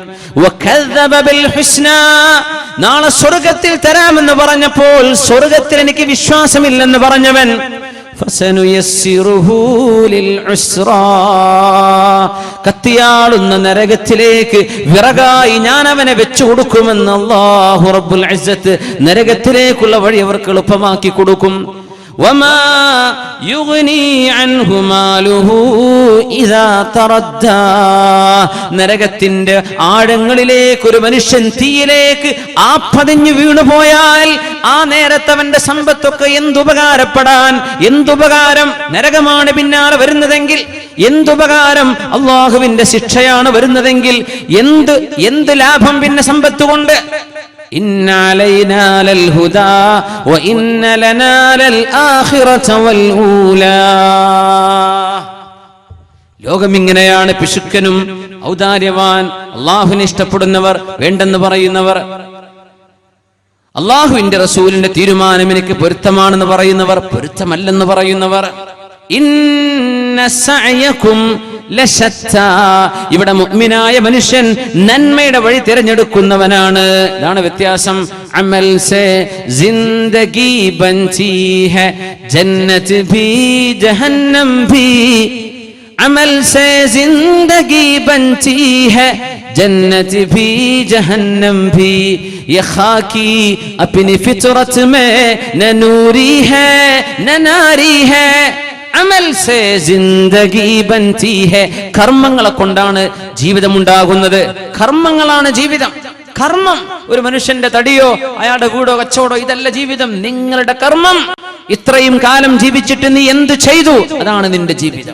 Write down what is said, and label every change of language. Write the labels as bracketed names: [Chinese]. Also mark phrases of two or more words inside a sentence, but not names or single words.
[Malayalam] നാളെ സ്വർഗത്തിൽ തരാമെന്ന് പറഞ്ഞപ്പോൾ സ്വർഗത്തിൽ എനിക്ക് വിശ്വാസമില്ലെന്ന് പറഞ്ഞവൻ. കത്തിയാളുന്ന നരകത്തിലേക്ക് വിറകായി ഞാൻ അവനെ വെച്ചു കൊടുക്കുമെന്ന് അല്ലാഹു [Arabic] رب العزة [Malayalam] നരകത്തിലേക്കുള്ള വഴി അവർക്ക് എളുപ്പമാക്കി കൊടുക്കും. [Arabic] وما يغني عنه ماله إذا تردى. [Malayalam] നരകത്തിന്റെ ആഴങ്ങളിലേക്ക് ഒരു മനുഷ്യൻ തീയിലേക്ക് ആപ്പതിഞ്ഞു വീണുപോയാൽ ആ നേരത്തവന്റെ സമ്പത്തൊക്കെ എന്തുപകാരപ്പെടാൻ, എന്തുപകാരം. നരകമാണ് പിന്നാലെ വരുന്നതെങ്കിൽ എന്തുപകാരം, അള്ളാഹുവിന്റെ ശിക്ഷയാണ് വരുന്നതെങ്കിൽ എന്ത് ലാഭം പിന്നെ സമ്പത്ത് കൊണ്ട്. [Arabic] إن علينا للهدى وإن لنا للآخرة والأولى. [Malayalam] ലോകം ഇങ്ങനെയാണ്. പിശുക്കനും ഔദാര്യവാൻ, അള്ളാഹുവിനെ ഇഷ്ടപ്പെടുന്നവർ, വേണ്ടെന്ന് പറയുന്നവർ, അള്ളാഹുവിന്റെ റസൂലിന്റെ തീരുമാനം എനിക്ക് പൊരുത്തമാണെന്ന് പറയുന്നവർ, പൊരുത്തമല്ലെന്ന് പറയുന്നവർ. [Arabic] إن سعيكم لشتى. [Malayalam] ഇവിടെ മുഅ്മിനായ മനുഷ്യൻ നന്മയുടെ വഴി തിരഞ്ഞെടുക്കുന്നവനാണ്. ഇതാണ് വ്യത്യാസം. [Urdu] عمل سے زندگی بنتی ہے، جنت بھی جہنم بھی. عمل سے زندگی بنتی ہے جنت بھی جہنم بھی یہ خاکی اپنی فطرت میں نہ نوری ہے نہ ناری ہے عمل سے زندگی بنتی ہے. [Malayalam] കർമ്മങ്ങളെ കൊണ്ടാണ് ജീവിതം ഉണ്ടാകുന്നത്. കർമ്മങ്ങളാണ് ജീവിതം. കർമ്മം ഒരു മനുഷ്യന്റെ തടിയോ അയാളുടെ കൂടോ കച്ചവടോ ഇതല്ല ജീവിതം. നിങ്ങളുടെ കർമ്മം. ഇത്രയും കാലം ജീവിച്ചിട്ട് നീ എന്ത് ചെയ്തു, അതാണ് നിന്റെ ജീവിതം.